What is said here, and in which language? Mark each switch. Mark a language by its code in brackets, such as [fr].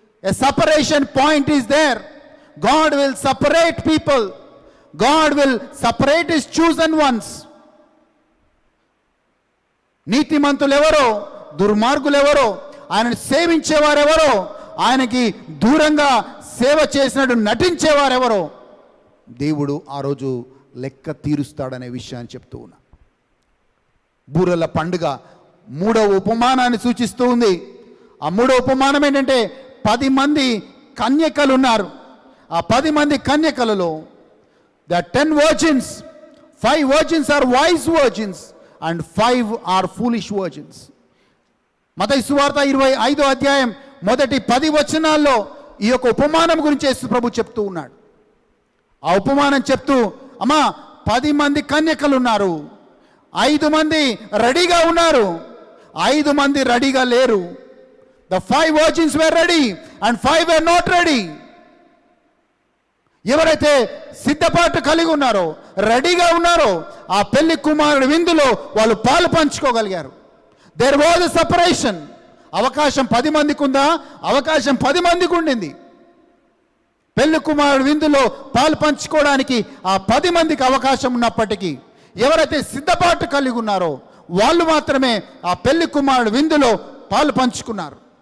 [en] A separation point is there. God will separate people. God will separate his chosen ones. [te] నీతిమంతులు ఎవరో, దుర్మార్గులు ఎవరో, ఆయనను సేవించేవారెవరో, ఆయనకి దూరంగా సేవ చేసినట్టు నటించేవారెవరో దేవుడు ఆ రోజు లెక్క తీరుస్తాడనే విషయాన్ని చెప్తూ ఉన్నా. బూరల పండుగ 3వ ఉపమానాన్ని సూచిస్తూ ఉంది. ఆ 3వ ఉపమానం ఏంటంటే 10 మంది కన్యకలు ఉన్నారు. ఆ 10 మంది కన్యకలలో [en] the 10 virgins, 5 virgins are wise virgins and 5 are foolish virgins. [te] మత్తయి సువార్త 25వ అధ్యాయం మొదటి 10 వచనాల్లో ఈ యొక్క ఉపమానం గురించి యేసు ప్రభు చెప్తూ ఉన్నాడు. ఆ ఉపమానం చెప్తూ, అమ్మా 10 మంది కన్యకలు ఉన్నారు, 5 మంది రెడీగా ఉన్నారు, 5 మంది రెడీగా లేరు. [en] The 5 virgins were ready and 5 were not ready. [te] ఎవరైతే సిద్ధపాటు కలిగి ఉన్నారో, రెడీగా ఉన్నారో, ఆ పెళ్లి కుమారుడి విందులో వాళ్ళు పాలు పంచుకోగలిగారు. [en] There was a separation. [te] అవకాశం 10 మందికి ఉందా? అవకాశం 10 మందికి ఉండింది. పెళ్లి కుమారుడి విందులో పాలు పంచుకోవడానికి ఆ 10 మందికి అవకాశం ఉన్నప్పటికీ ఎవరైతే సిద్ధపాటు కలిగి ఉన్నారో వాళ్ళు మాత్రమే ఆ పెళ్లి కుమారుడి విందులో పాలు పంచుకున్నారు.